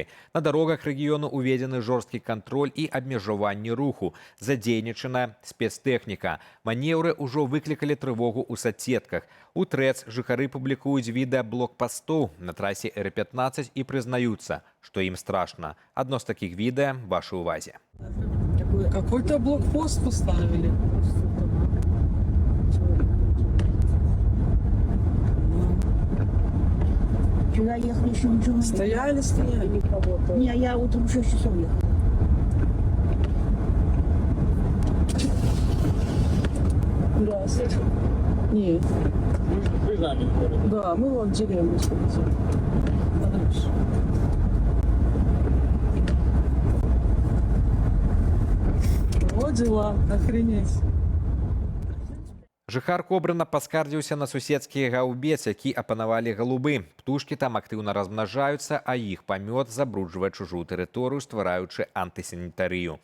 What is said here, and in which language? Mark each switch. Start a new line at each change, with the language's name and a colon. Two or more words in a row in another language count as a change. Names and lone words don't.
Belarusian: На дарогах рэгіёну уведзены жорсткі кантроль і абмежаванне руху. Задзейнічана спецтэхніка. Манеўры ўжо выклікалі трывогу ў соцсетках. У ТРЭЦ жыхары публікуюць відэа блокпастоў на трасе Р-15 і прызнаюцца, што ім страшна. Адно з такіх відэа вашай увазе.
Russian: Какой-то блокпост поставили. Вчера ехали, еще ничего не Стояли. Не, я утром в 6 часов ехала. Здравствуйте. Нет. Да, мы вот в деревню сходили. Вот дела, охренеть.
Belarusian: Жыхар Кобрына паскардзіўся на суседскі гаўбец, які апанавалі галубы. Птушкі там актыўна размнажаюцца, а іх памёт забруджвае чужую тэрыторыю, ствараючы антысанітарыю.